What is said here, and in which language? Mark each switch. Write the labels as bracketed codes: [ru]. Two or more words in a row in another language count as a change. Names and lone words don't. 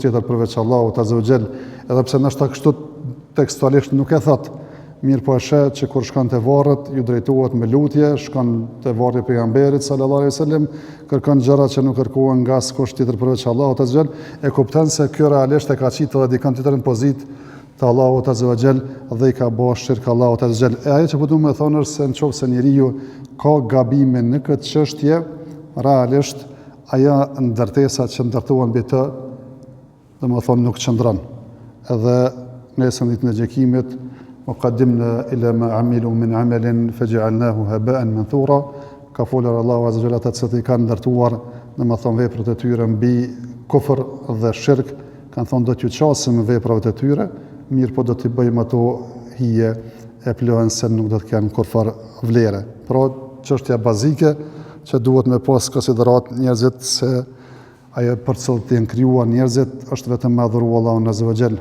[sq] tjetër përveç Allahut [ar] عز وجل, [sq] edhe pse ndoshta kështu tekstualisht nuk e thot, mirë po e sheh që kur shkon te varret ju drejtohet me lutje, shkon te varri I pejgamberit [ar] صلى الله عليه وسلم, [sq] kërkon gjëra që nuk kërkohen nga askush tjetër përveç Allahut [ar] عز وجل, [sq] e kupton se ky realisht e ka qitë edhe dikon tjetër në pozitë të Allahut [ar] عز وجل [sq] dhe I ka bërë shirk Allahut [ar] عز وجل. [sq] E ajo që po duam të thonë është se nëse njeriu ka gabime në këtë çështje, realisht ajo ndërtesa që ndërtohen mbi të, domethënë nuk qëndron. Edhe nesër ditën e gjykimit [ar] وقدمنا إلى ما عملوا من عمل فجعلناه هباء منثورا, [sq] ka folur Allahu [ar] عز وجل [sq] ata që I kanë ndërtuar domethënë veprat e tyre mbi kufër dhe shirk, kanë thonë do t'ju qasim veprat e tyre, mirë po do t'i bëjmë ato hije e plehen se nuk do të kenë kurfar vlere. Pra çështja bazike që duhet me pas konsiderat njerëzit se ajo për cilët janë krijuar njerëzit është vetëm me adhuru Allahun [ar] عز وجل.